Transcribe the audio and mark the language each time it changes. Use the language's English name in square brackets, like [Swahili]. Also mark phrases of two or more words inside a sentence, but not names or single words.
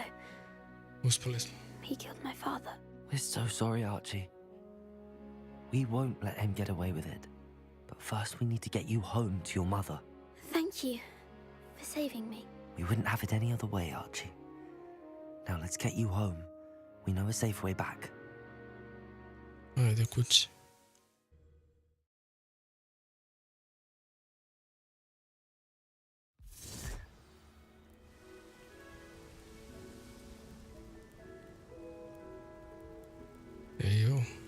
[Serbian] Uspeli smo. [English] He killed my father. We're so sorry, Archie. We won't let him get away with it. But first we need to get you home to your mother. Thank you for saving me. We wouldn't have it any other way, Archie. Now let's get you home. We know a safe way back. [Serbian] Ajde kući. Ejo.